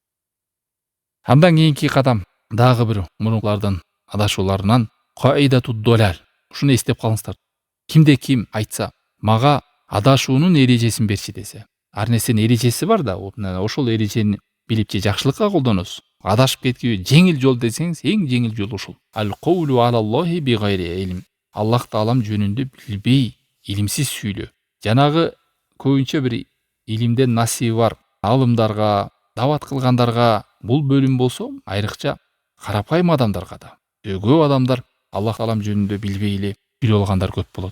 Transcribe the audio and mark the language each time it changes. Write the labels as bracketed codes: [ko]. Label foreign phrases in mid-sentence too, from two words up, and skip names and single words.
[ky] Андан кийинки кадам дагы бир мурункулардын адашууларынан [ar] قاعدة الضلال. [ky] Ушуну эстеп калыңыздар. Кимде ким айтса, мага адашуунун эрежесин берчи десе, ар нерсенин эрежеси бар да, ошол эрежени билип же жакшылыкка колдоносуз. Адашып кеткиби жеңил жол десеңиз, эң жеңил жол ушул. [ar] القول على الله بغير علم. [ky] Аллах таалам жөнүндө билбей, илимсиз сүйлөө. Жанагы көбүнчө бир илимден насиби бар алымдарга, дават кылгандарга бул бөлүм болсо, айрыкча карапайым адамдарга да. Көп адамдар Аллах таалам жөнүндө билбей эле билип алгандар көп болот.